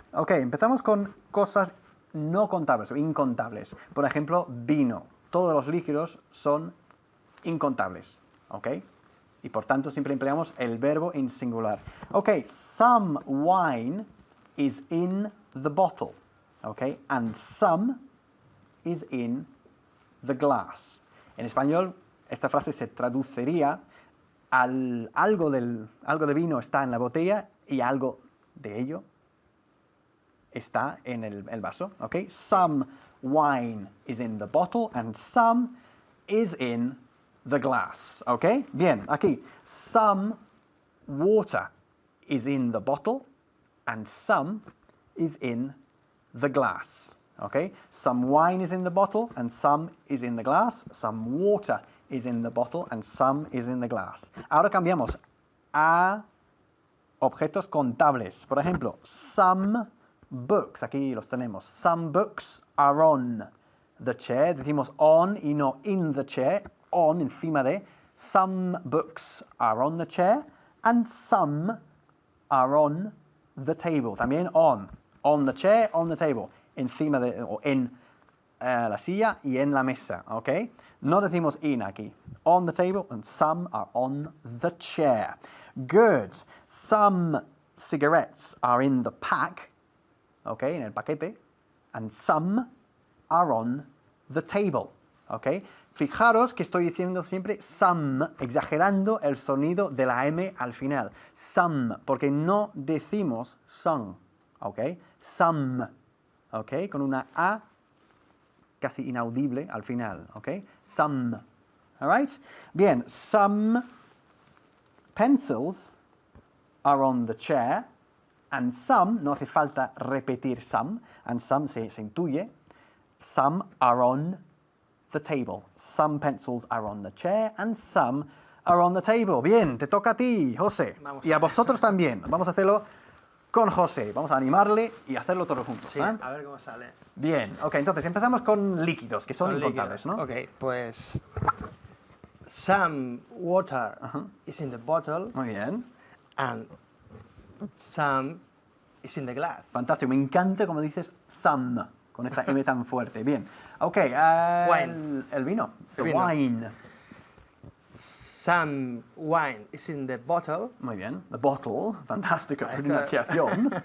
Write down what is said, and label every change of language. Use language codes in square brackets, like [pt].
[es] Ok, empezamos con cosas no contables o incontables. Por ejemplo, vino. Todos los líquidos son incontables. Ok. Y por tanto siempre empleamos el verbo en singular. [en] Ok, some wine is in the bottle. Ok, and some is in the glass. [es] En español, esta frase se traduciría algo de vino está en la botella y algo de ello está en el vaso. [en] Ok, some wine is in the bottle and some is in the glass, ¿ok? Bien, aquí, some water is in the bottle and some is in the glass, ¿ok? Some wine is in the bottle and some is in the glass. Some water is in the bottle and some is in the glass. [es] Ahora cambiamos a objetos contables. Por ejemplo, some books, aquí los tenemos. [en] Some books are on the chair. [es] Decimos on y no [en] in the chair. On, encima de. Some books are on the chair and some are on the table. [es] También on. [en] On the chair, on the table. [es] Encima de, o en la silla y en la mesa, ¿ok? No decimos in aquí. [en] On the table and some are on the chair. Good. Some cigarettes are in the pack, ¿ok? [es] En el paquete. [en] And some are on the table, ¿ok? [es] Fijaros que estoy diciendo siempre some, exagerando el sonido de la M al final. Some, porque no decimos son, ¿ok? Some, ¿ok? Con una A casi inaudible al final, ¿ok? [en] Some, all right? Bien, some pencils are on the chair and some, [es] no hace falta repetir some, [en] and some [es] se intuye, [en] Some are on the table. Some pencils are on the chair and some are on the table. [es] Bien, te toca a ti, José. Vamos Y a vosotros también. Vamos a hacerlo con José. Vamos a animarle y hacerlo todos juntos. Sí, ¿eh? a ver cómo sale. Bien, ok, entonces empezamos con líquidos, que son Con incontables, líquidos. ¿no? [en] Ok, pues some water is in the bottle [es] Muy bien. [en] and some is in the glass. [es] Fantástico, me encanta como dices some, con esta M tan fuerte. Bien, ok, [en] Wine. [es] el vino, the El vino. [en] wine. Some wine is in the bottle. [es] Muy bien, [en] the bottle, [es] fantástica pronunciación.